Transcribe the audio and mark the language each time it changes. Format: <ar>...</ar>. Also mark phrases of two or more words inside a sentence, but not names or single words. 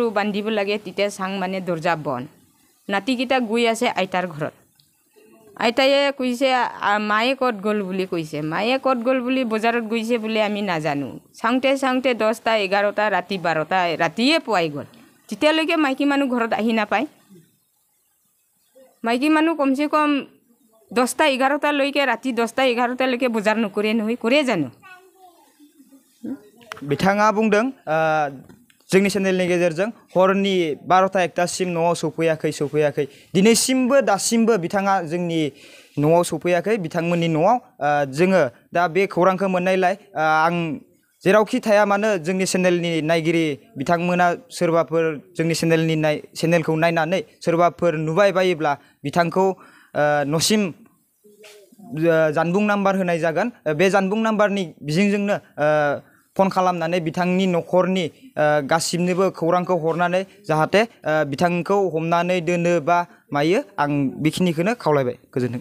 <as>বান্ধিব লাগে তেতিয়া চাং মানে দৰ্জা বন্ধ নাতিকেইটা গৈ আছে আইতাৰ ঘৰত আইতায়ে কৈছে মায়ে ক'ত গ'ল বুলি কৈছে মায়ে ক'ত গ'ল বুলি বজাৰত গৈছে বুলি আমি নাজানো চাওঁতে 10টা 11টা ৰাতি 12টা ৰাতিয়ে পোৱাই গ'ল তেতিয়ালৈকে মাইকী মানুহ ঘৰত আহি নাপায় মাইকী মানুহ কমচে কম 10টা 11টা লৈকে ৰাতি 10টা 11টা লৈকে বজাৰ নকৰে নহয় কৰে জানো</as> <brx>बिथाङा बुंदों जोंनि चेनेलनि गेजेरजों हरनि 12टा 1टासिम न'आव सफैयाखै दिनैसिमबो दासिमबो बिथाङा जोंनि न'आव सफैयाखै बिथांमोननि न'आव जोङो दा बे खौरांखौ मोननायलाय आं जेरावखि थाया मानो जोंनि चेनेलनि नायगिरि बिथांमोना सोरबाफोर जोंनि चेनेलखौ नायनानै सोरबाफोर नुबाय बायोब्ला बिथांखौ न'सिम जानबुं नाम्बार होनाय जागोन बे जानबुं नाम्बारनि बिजोंजोंनो फन खालामनानै बिथांनि न'खरनि गासिबनोबो खौरांखौ हरनानै जाहाथे बिथांखौ हमनानै दोनो बा मायो आं बेखिनिखौनो खावलायबाय गोजोन्थों</brx>